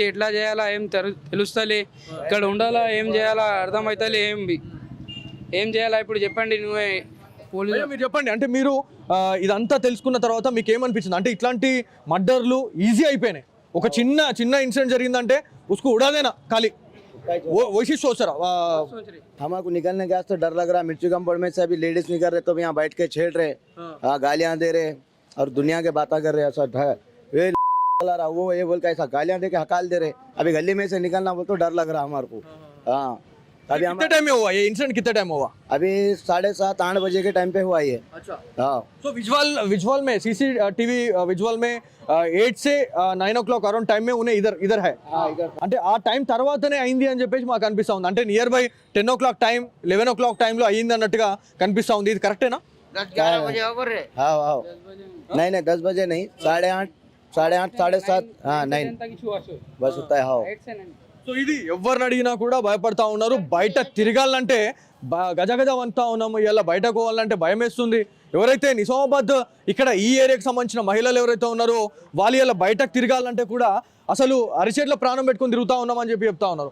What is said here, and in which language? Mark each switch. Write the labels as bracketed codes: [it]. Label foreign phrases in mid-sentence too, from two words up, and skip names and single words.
[te] ఎట్లా చేయాలా ఏం తెలుస్తలే, ఇక్కడ ఉండాలా ఏం చేయాలా అర్థమవుతలే, ఏం చేయాలా ఇప్పుడు చెప్పండి నువ్వే పోలీసు. మీరు చెప్పండి, అంటే మీరు ఇదంతా తెలుసుకున్న తర్వాత మీకు ఏమనిపించింది? అంటే ఇట్లాంటి మర్డర్లు ఈజీ అయిపోయినాయి. ఒక చిన్న ఇన్సిడెంట్ జరిగిందంటే [hi] उसको उड़ा देना खाली वही सोच रहा. हमारे निकलने गया तो डर लग रहा. मिर्ची कंपाउंड में से अभी लेडीज निकल रहे तो यहाँ बैठ के छेड़ रहे, गालियां दे रहे और दुनिया के बातें कर रहे. ऐसा वो ये बोल के ऐसा गालियां दे के हकाल दे रहे. अभी गली में से निकलना बोल तो डर लग रहा हमारे को. हाँ अभी कितने टाइम में हुआ ये इंसिडेंट? कितने टाइम हुआ? अभी 7:30-8 बजे के टाइम पे हुआ ये. अच्छा. हाँ. तो विजुअल में CCTV विजुअल में 8 से 9 [en] o'clock around time [hi] में उन्हें इधर है. [te] అంటే ఆ టైం తర్వాతనే అయింది అని చెప్పేసి మాకు కనిపిస్తా ఉంది. అంటే [en] near by 10 o'clock time 11 o'clock [te] టైంలో అయ్యింది అన్నట్టుగా కనిపిస్తా ఉంది. ఇది కరెక్టేనా? [hi] 10-11 बजे ओवर रे. हाँ नहीं 10 बजे नहीं, 8:30 7:30. हाँ नहीं बस होता है. हाँ. [te] సో ఇది ఎవరిని అడిగినా కూడా భయపడతా ఉన్నారు. బయట తిరగాలంటే గజగజ వంతా ఉన్నాము. ఇలా బయటకు పోవాలంటే భయం వేస్తుంది. ఎవరైతే నిజామాబాద్ ఇక్కడ ఈ ఏరియాకి సంబంధించిన మహిళలు ఎవరైతే ఉన్నారో వాళ్ళు ఇలా బయటకు తిరగాలంటే కూడా అసలు అరిచేట్ల ప్రాణం పెట్టుకొని తిరుగుతా ఉన్నామని చెప్పి చెప్తా ఉన్నారు.